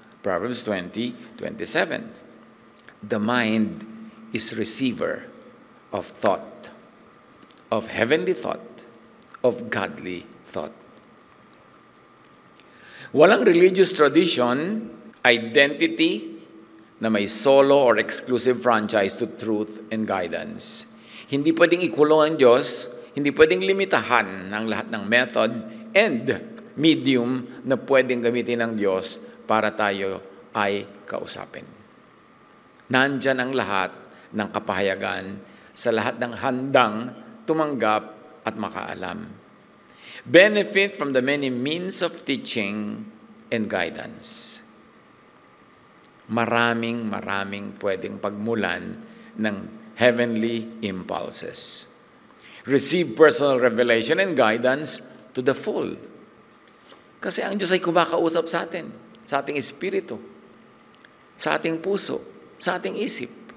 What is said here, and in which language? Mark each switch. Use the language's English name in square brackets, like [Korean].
[English] Proverbs 20:27. The mind is receiver of thought, of heavenly thought, of godly thought. [Filipino] Walang religious tradition, identity, na may [English] solo or exclusive franchise to truth and guidance. [Filipino] Hindi pwedeng ikulong ang Diyos, hindi pwedeng limitahan ng lahat ng [English] method and medium [Filipino] na pwedeng gamitin ng Diyos para tayo ay kausapin. Nandyan ang lahat ng kapahayagan sa lahat ng handang tumanggap at makaalam. [English] Benefit from the many means of teaching and guidance. [Filipino] Maraming pwedeng pagmulan ng heavenly impulses. [English] Receive personal revelation and guidance to the full. [Filipino] Kasi ang Diyos ay kumakausap sa atin, sa ating espiritu, sa ating puso, sa ating isip.